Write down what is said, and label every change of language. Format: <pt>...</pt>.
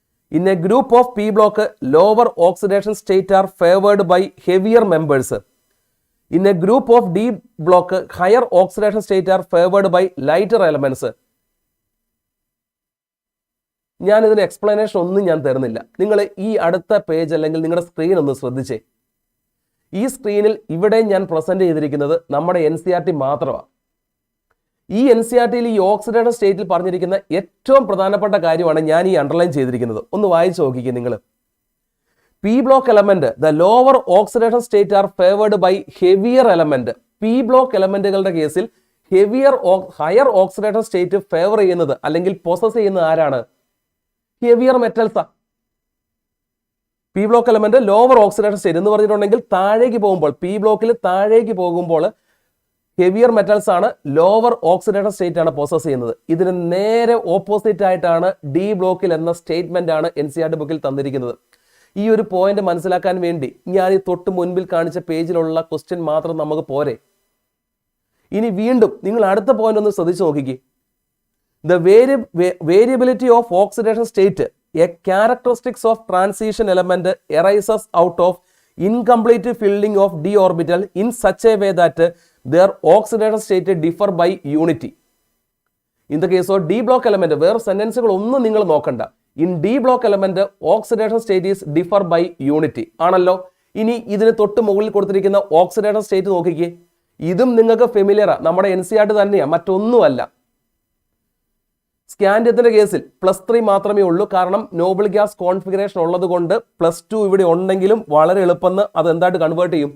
<en>In a group of P block, lower oxidation state are favored by heavier members. In a group of D block, higher oxidation state are favored by lighter elements.</en> <ml>ഞാനിതിന് explanation ഒന്നും ഞാൻ തരുന്നില്ല. നിങ്ങൾ ഈ അടുത്ത page അല്ലെങ്കിൽ നിങ്ങളുടെ screen ഒന്ന് ശ്രദ്ധിച്ചേ. ഈ സ്ക്രീനിൽ ഇവിടെ ഞാൻ പ്രസന്റ് ചെയ്തിരിക്കുന്നത് നമ്മുടെ NCERT മാത്രമാണ്. ഈ NCERT-യിൽ ഈ ഓക്സിഡേഷൻ സ്റ്റേറ്റിൽ പറഞ്ഞിരിക്കുന്ന ഏറ്റവും പ്രധാനപ്പെട്ട കാര്യമാണ് ഞാൻ ഈ അണ്ടർലൈൻ ചെയ്തിരിക്കുന്നത്. ഒന്ന് വായിച്ചു നോക്കിക്കേ നിങ്ങൾ.</ml> <en>P block element, the lower oxidation state are favored by heavier element.</en> <ml>P block elementകളുടെ കേസിൽ ഹയർ ഓക്സിഡേഷൻ സ്റ്റേറ്റ് ഫേവർ ചെയ്യുന്നത് അല്ലെങ്കിൽ പൊസസ് ചെയ്യുന്നത് ആരാണ്? Heavier മെറ്റൽസാ. P block element lower oxidation state എന്ന് പറഞ്ഞിട്ടുണ്ടെങ്കിൽ താഴേക്ക് പോകുമ്പോൾ, P ബ്ലോക്കിൽ താഴേക്ക് പോകുമ്പോൾ ഹെവിയർ മെറ്റൽസ് ആണ്, ലോവർ ഓക്സിഡേഷൻ സ്റ്റേറ്റ് ആണ് പൊസസ് ചെയ്യുന്നത്. ഇതിന് നേരെ ഓപ്പോസിറ്റ് ആയിട്ടാണ് D ബ്ലോക്കിൽ എന്ന സ്റ്റേറ്റ്മെന്റ് ആണ് NCERT ബുക്കിൽ തന്നിരിക്കുന്നത്. ഈ ഒരു പോയിന്റ് മനസ്സിലാക്കാൻ വേണ്ടി ഞാൻ ഈ തൊട്ട് മുൻപിൽ കാണിച്ച പേജിലുള്ള ക്വസ്റ്റ്യൻ മാത്രം നമുക്ക് പോരെ. ഇനി വീണ്ടും നിങ്ങൾ അടുത്ത പോയിന്റ് ഒന്ന് ശ്രദ്ധിച്ചു നോക്കിക്കേ.</ml> <en>The variability of oxidation state, a characteristics of transition element, arises out of incomplete filling of d orbital in such a way that their oxidation state differ by unity. In the case of D block element,</en> <ml>വേറെ സെന്റൻസുകൾ ഒന്നും നിങ്ങൾ നോക്കണ്ട.</ml> <en>In D block element, oxidation state is differ by unity ആണല്ലോ.</en> <ml>ഇനി ഇതിന് തൊട്ട് മുകളിൽ കൊടുത്തിരിക്കുന്ന ഓക്സിഡേഷൻ സ്റ്റേറ്റ് നോക്കിക്കേ. ഇതും നിങ്ങൾക്ക് ഫെമിലിയറാ, നമ്മുടെ NCERT തന്നെയാണ്, മറ്റൊന്നുമല്ല. സ്കാൻഡിയത്തിന്റെ കേസിൽ +3 മാത്രമേ ഉള്ളൂ. കാരണം നോബിൾ ഗ്യാസ് കോൺഫിഗറേഷൻ ഉള്ളത് കൊണ്ട് +2 ഇവിടെ ഉണ്ടെങ്കിലും വളരെ എളുപ്പം അത് എന്തായിട്ട് കൺവേർട്ട് ചെയ്യും?</ml>